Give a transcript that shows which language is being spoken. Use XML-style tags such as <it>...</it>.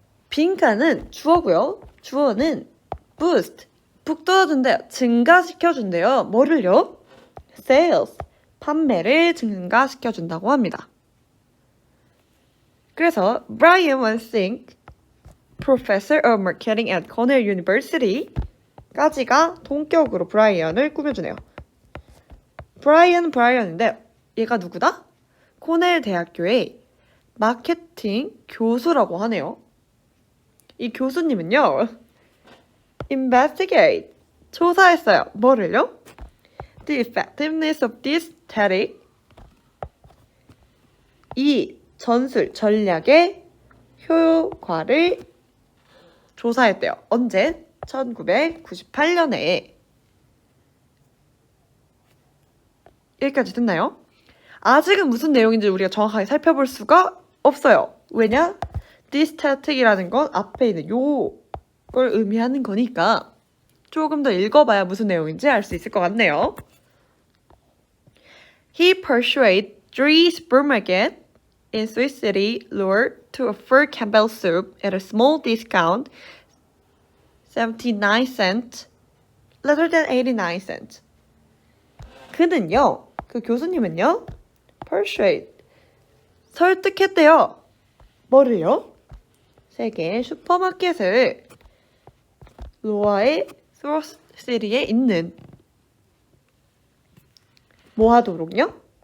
<ko>빈칸은 주어고요. 주어는 boost, 북돋아준대요. 증가시켜준대요. 뭐를요? sales, 판매를 증가시켜준다고 합니다. 그래서</ko> <en>Brian Van Sink, Professor of Marketing at Cornell University</en> <ko>까지가 동격으로 브라이언을 꾸며주네요. 브라이언인데 얘가 누구다? 코넬 대학교의 마케팅 교수라고 하네요. 이 교수님은요, investigate, 조사했어요. 뭐를요?</ko> <en>The effectiveness of this tactic,</en> <ko>이 전술, 전략의 효과를 조사했대요. 언제? 1998년에. 여기까지 듣나요? 아직은 무슨 내용인지 우리가 정확하게 살펴볼 수가 없어요. 왜냐? This tactic이라는 건 앞에 있는 요걸 의미하는 거니까 조금 더 읽어봐야 무슨 내용인지 알 수 있을 것 같네요.</ko> <en>He persuaded three supermarkets in Swiss City lure to offer Campbell soup at a small discount, 79 cents, rather than 89 cents.</en> <ko>그는요, 그 교수님은요, persuade, 설득했대요. 뭐를요? 세계 슈퍼마켓을 로아의 스워스시리에 있는 뭐 하도록요?</ko>